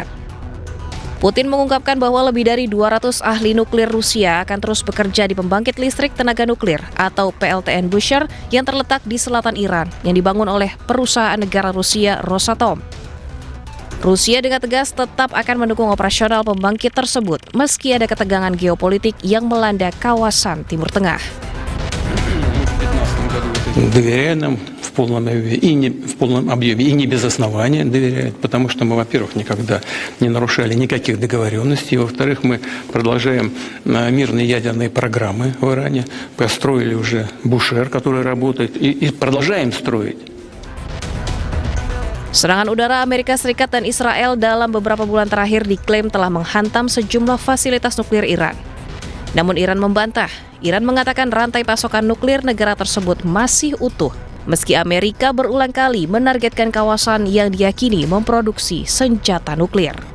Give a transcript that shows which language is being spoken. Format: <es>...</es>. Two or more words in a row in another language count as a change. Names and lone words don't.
<id>Putin mengungkapkan bahwa lebih dari 200 ahli nuklir Rusia akan terus bekerja di pembangkit listrik tenaga nuklir atau PLTN Bushehr yang terletak di selatan Iran yang dibangun oleh perusahaan negara Rusia Rosatom. Rusia dengan tegas tetap akan mendukung operasional pembangkit tersebut meski ada ketegangan geopolitik yang melanda kawasan Timur Tengah.</id> <ru>Доверяя нам в полном объеме и не без основания доверяют, потому что мы, во-первых, никогда не нарушали никаких договоренностей, во-вторых, мы продолжаем мирные ядерные программы в Иране, построили уже Бушер, который работает, и продолжаем строить.</ru> <id>Serangan udara Amerika Serikat dan Israel dalam beberapa bulan terakhir diklaim telah menghantam sejumlah fasilitas nuklir Iran. Namun Iran membantah. Iran mengatakan rantai pasokan nuklir negara tersebut masih utuh, meski Amerika berulang kali menargetkan kawasan yang diyakini memproduksi senjata nuklir.</id>